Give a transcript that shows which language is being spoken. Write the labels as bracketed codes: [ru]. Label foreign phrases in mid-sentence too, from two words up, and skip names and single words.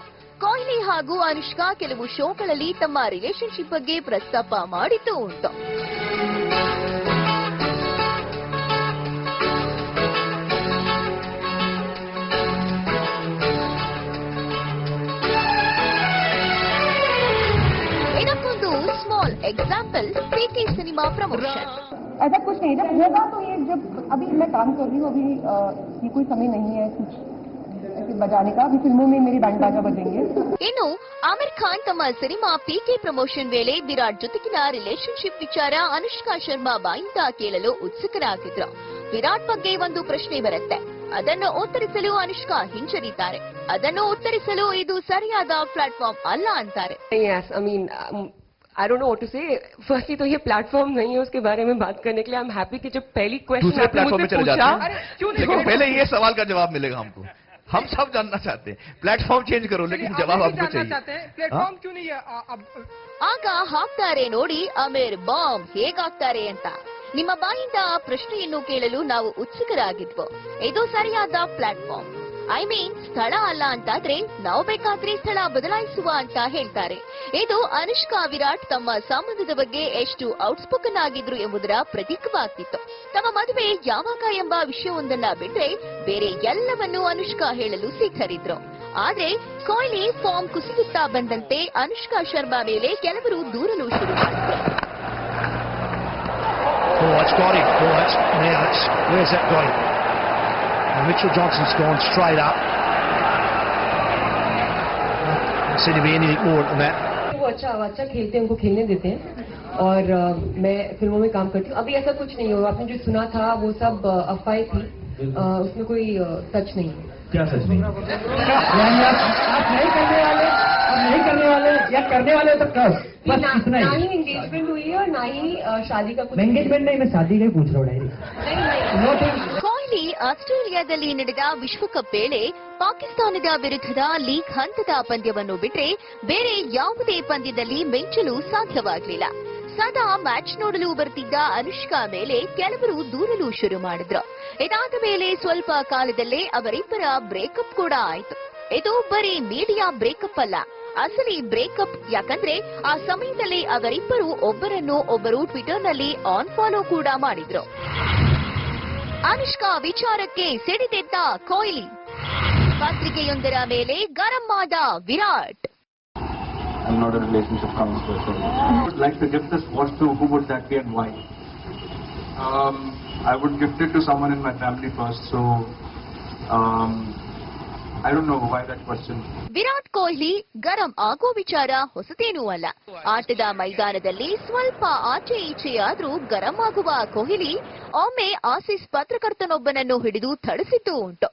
[kn] ಕೊಹ್ಲಿ ಹಾಗೂ ಅನುಷ್ಕಾ ಕೆಲವು ಶೋಗಳಲ್ಲಿ ತಮ್ಮ ರಿಲೇಶನ್ಶಿಪ್ ಬಗ್ಗೆ ಪ್ರಸ್ತಾಪ ಮಾಡಿದ್ದು ಉಂಟು. ಇದಕ್ಕೊಂದು [en] small example [kn] पीके [en] cinema promotion. [hi] ऐसा कुछ नहीं, जब होगा तो ये जब अभी मैं काम कर रही हूँ, अभी ये कोई समय नहीं है कुछ ऐसे बजाने का. अभी फिल्मों में मेरी बैंड बाजा बजेंगे. [kn] ಇನ್ನು ಆಮಿರ್ ಖಾನ್ ತಮ್ಮ ಸಿನಿಮಾ ಪಿಕೆ ಪ್ರಮೋಷನ್ ವೇಳೆ ವಿರಾಟ್ ಜೊತೆಗಿನ ರಿಲೇಶನ್ಶಿಪ್ ವಿಚಾರ ಅನುಷ್ಕಾ ಶರ್ಮಾ ಬಾಯಿಂದ ಕೇಳಲು ಉತ್ಸುಕರಾಗಿದ್ರು. ವಿರಾಟ್ ಬಗ್ಗೆ ಒಂದು ಪ್ರಶ್ನೆ ಬರುತ್ತೆ, ಅದನ್ನು ಉತ್ತರಿಸಲು ಅನುಷ್ಕಾ ಹಿಂಜರಿತಾರೆ. ಅದನ್ನು ಉತ್ತರಿಸಲು ಇದು ಸರಿಯಾದ ಪ್ಲಾಟ್ಫಾರ್ಮ್ ಅಲ್ಲ ಅಂತಾರೆ. [en] I don't know what to say. Firstly [hi] तो ये प्लेटफॉर्म नहीं है उसके बारे में बात करने के लिए. [en] I'm happy [hi] कि जब पहली क्वेश्चन दूसरे प्लेटफॉर्म में चले जाते हैं, लेकिन पहले ये सवाल का जवाब मिलेगा हमको. हम सब जानना चाहते हैं. [en] platform change [hi] करो, लेकिन जवाब आपको चाहिए. प्लेटफॉर्म क्यों नहीं है अब? [kn] ಆಗ ಹಾಕ್ತಾರೆ ನೋಡಿ ಅಮೀರ್ ಬಾಂಬ್ ಹೇಗಾಗ್ತಾರೆ ಅಂತ. ನಿಮ್ಮ ಬಾಯಿಂದ ಆ ಪ್ರಶ್ನೆಯನ್ನು ಕೇಳಲು ನಾವು ಉತ್ಸುಕರಾಗಿದ್ವು. ಇದು ಸರಿಯಾದ ಪ್ಲಾಟ್ಫಾರ್ಮ್. [en] I mean [kn] ಸ್ಥಳ ಅಲ್ಲ ಅಂತಾದ್ರೆ ನಾವು ಬೇಕಾದ್ರೆ ಸ್ಥಳ ಬದಲಾಯಿಸುವ ಅಂತ ಹೇಳ್ತಾರೆ. ಇದು ಅನುಷ್ಕಾ ವಿರಾಟ್ ತಮ್ಮ ಸಂಬಂಧದ ಬಗ್ಗೆ ಎಷ್ಟು ಔಟ್ಸ್ಪೋಕನ್ ಆಗಿದ್ರು ಎಂಬುದರ ಪ್ರತೀಕವಾಗ್ತಿತ್ತು. ತಮ್ಮ ಮದುವೆ ಯಾವಾಗ ಎಂಬ ವಿಷಯವೊಂದನ್ನ ಬಿಟ್ರೆ ಬೇರೆ ಎಲ್ಲವನ್ನೂ ಅನುಷ್ಕಾ ಹೇಳಲು ಸಿದ್ಧರಿದ್ರು. ಆದ್ರೆ ಕೊಹ್ಲಿ ಫಾರ್ಮ್ ಕುಸಿಯುತ್ತಾ ಬಂದಂತೆ ಅನುಷ್ಕಾ ಶರ್ಮಾ ಮೇಲೆ ಕೆಲವರು ದೂರಲು ಶುರು ಮಾಡಿದ್ರು. [en] Mitchell Johnson's gone straight up. Doesn't seem to be anything more than that. [hi] वो अच्छा खेलते हैं, उनको खेलने देते हैं. और मैं फिल्मों में काम करती हूँ. अभी ऐसा कुछ नहीं हुआ. आपने जो सुना था वो सब अफवाहें थी. उसमें कोई सच नहीं है. क्या सच नहीं? आप नहीं करने वाले, या करने वाले तो कब? बस इतना ना ही. ही एंगेजमेंट हुई है और ना ही शादी का कुछ. एंगेजमेंट नहीं, मैं शादी का ही पूछ रहा हूँ डायरी. [kn] ಕೊಹ್ಲಿ ಆಸ್ಟ್ರೇಲಿಯಾದಲ್ಲಿ ನಡೆದ ವಿಶ್ವಕಪ್ ವೇಳೆ ಪಾಕಿಸ್ತಾನದ ವಿರುದ್ಧದ ಲೀಗ್ ಹಂತದ ಪಂದ್ಯವನ್ನು ಬಿಟ್ರೆ ಬೇರೆ ಯಾವುದೇ ಪಂದ್ಯದಲ್ಲಿ ಮಿಂಚಲು ಸಾಧ್ಯವಾಗಲಿಲ್ಲ. ಸದಾ ಮ್ಯಾಚ್ ನೋಡಲು ಬರ್ತಿದ್ದ ಅನುಷ್ಕಾ ಮೇಲೆ ಕೆಲವರು ದೂರಲು ಶುರು ಮಾಡಿದ್ರು. ಇದಾದ ಮೇಲೆ ಸ್ವಲ್ಪ ಕಾಲದಲ್ಲೇ ಅವರಿಬ್ಬರ ಬ್ರೇಕಪ್ ಕೂಡ ಆಯಿತು. ಇದು ಬರೀ [en] media breakup [kn] ಅಲ್ಲ, ಅಸಲಿ ಬ್ರೇಕಪ್. ಯಾಕಂದ್ರೆ ಆ ಸಮಯದಲ್ಲಿ ಅವರಿಬ್ಬರು ಒಬ್ಬರು ಟ್ವಿಟರ್ನಲ್ಲಿ ಆನ್ ಫಾಲೋ ಕೂಡ ಮಾಡಿದ್ರು. ಅನುಷ್ಕಾ ವಿಚಾರಕ್ಕೆ ಸಿಡಿದೆದ್ದ ಕೊಹ್ಲಿ, ಪತ್ರಿಕೆಯೊಂದರ ಮೇಲೆ ಗರಂ ಆದ ವಿರಾಟ್. [en] I'm not a relationship counselor, so I would like to give this watch to who would that be and why? I would gift it to someone in my family first, so I don't know why that question. [kn] ವಿರಾಟ್ ಕೊಹ್ಲಿ ಗರಂ ಆಗೋ ವಿಚಾರ ಹೊಸತೇನೂ ಅಲ್ಲ. ಆಟದ ಮೈದಾನದಲ್ಲಿ ಸ್ವಲ್ಪ ಆಚೆ ಈಚೆಯಾದ್ರೂ ಗರಂ ಆಗುವ ಕೊಹ್ಲಿ ಒಮ್ಮೆ ಆಸೀಸ್ ಪತ್ರಕರ್ತನೊಬ್ಬನನ್ನು ಹಿಡಿದು ಥಳಿಸಿದ್ದು ಉಂಟು.